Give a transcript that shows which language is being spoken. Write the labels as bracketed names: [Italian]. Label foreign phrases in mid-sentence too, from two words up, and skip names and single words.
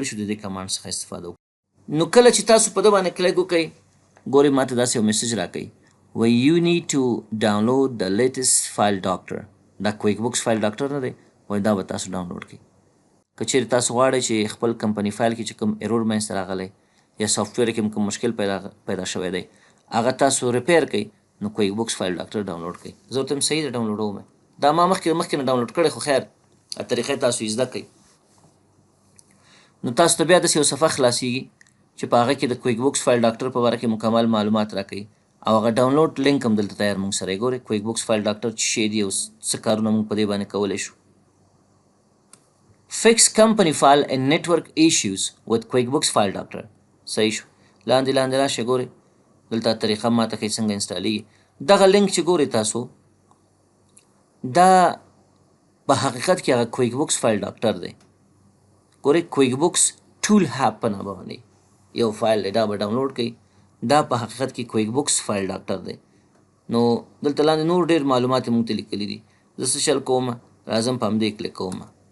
[Pashto] شو د دې کمانډ څخه استفاده وکړو نو کله چې تاسو په ده باندې کلیک وکئ ګورئ ماته داسې یو میسج راکوي وایي [English] you need to download the latest file doctor [Pashto] دا کویک بوکس فایل ډاکټر نه دی وایي دا به تاسو ډاونلوډ کړئ که چیرې تاسو غواړئ چې خپل [English] company file [Pashto] کې چې کوم ایرور منځته راغلی یا سافټویر کې کوم مشکل پیدا شوی دی هغه تاسو ریپیر کړئ نو کویک بوکس فایل ډاکټر ډاونلوډ کړئ زه ورته صحیح ده ډاونلوډوم دا ما مخکې نه ډاونلوډ کړی خو خیر طریقې تاسو یې زده کړئ نو تاسو ته بیا داسې یو صفحه خلاصیږي چې په هغه کې د کویک بوکس فایل ډاکټر په باره کې مکمل معلومات راکوي او هغه ډاونلوډ لینک هم دلته تیار موږ سره یې ګورئ کویک بوکس فایل ډاکټر چې شی دی او څه کارونه موږ په دې باندې کولی شو [English] fix company file and network issues with QuickBooks File Doctor [Pashto] صحیح شو لاندې راشئ ګورئ دلته طریقه ماته ښیي څنګه انسټالیږي دغه لینک چې ګورئ تاسو دا په حقیقت کې هغه QuickBooks File Doctor دی ګورئ QuickBooks [English] tool hub [Pashto] په نامه باندې یو فایل دی دا به ډاونلوډ کړئ دا په حقیقت کې QuickBooks File Doctor دی نو دلته لاندې نور ډېر معلومات یې موږ ته لیکلي دي زه څه چل کوم راځم په همدې کلیک کوم